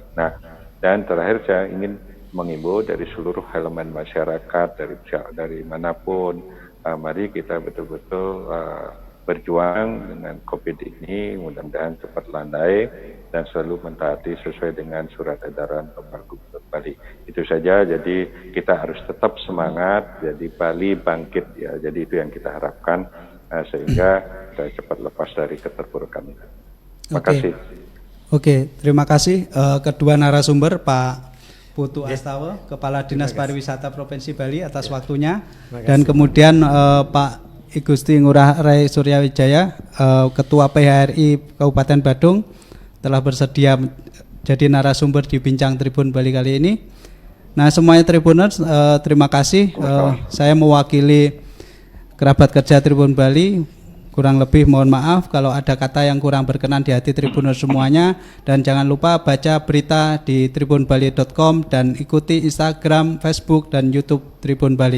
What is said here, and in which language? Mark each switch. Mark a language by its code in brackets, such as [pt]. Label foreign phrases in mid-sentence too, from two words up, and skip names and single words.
[id] Nah, dan terakhir saya ingin mengimbau dari seluruh elemen masyarakat dari manapun, mari kita betul-betul berjuang dengan COVID ini, mudah-mudahan cepat landai dan selalu mentaati sesuai dengan surat edaran Bapak Gubernur Bali. Itu saja, jadi kita harus tetap semangat, jadi Bali bangkit ya, jadi itu yang kita harapkan sehingga kita cepat lepas dari keterpurukan ini. Terima kasih. Oke, terima kasih kedua narasumber, Pak Putu Astawa, Kepala Dinas Pariwisata Provinsi Bali atas waktunya, dan kemudian Pak I Gusti Ngurah Rai Suryawijaya, Ketua PHRI Kabupaten Badung, telah bersedia jadi narasumber di Bincang Tribun Bali kali ini. Nah, semuanya Tribuners, terima kasih. Saya mewakili kerabat kerja Tribun Bali, kurang lebih mohon maaf kalau ada kata yang kurang berkenan di hati Tribuners semuanya, dan jangan lupa baca berita di tribunbali.com dan ikuti Instagram, Facebook, dan YouTube Tribun Bali.